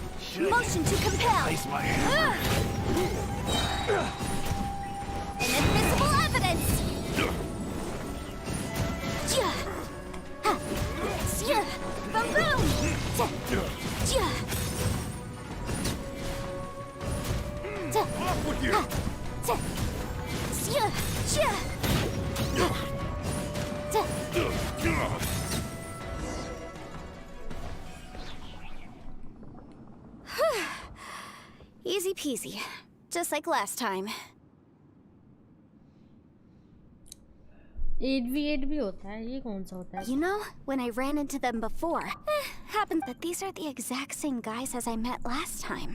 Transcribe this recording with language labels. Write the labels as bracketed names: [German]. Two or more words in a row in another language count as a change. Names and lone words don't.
[English] Motion to compel. Place my hand. Inadmissible evidence. Ja. Ha. Sia. Boom boom. Ja. Ja. Off with you! Ja. Sia. Ja. Ja. Easy peasy. Just like last time. [Hindi] 8v8 भी होता है ये कौन सा होता है [English] You know, when I ran into them before, happened that these are the exact same guys as I met last time.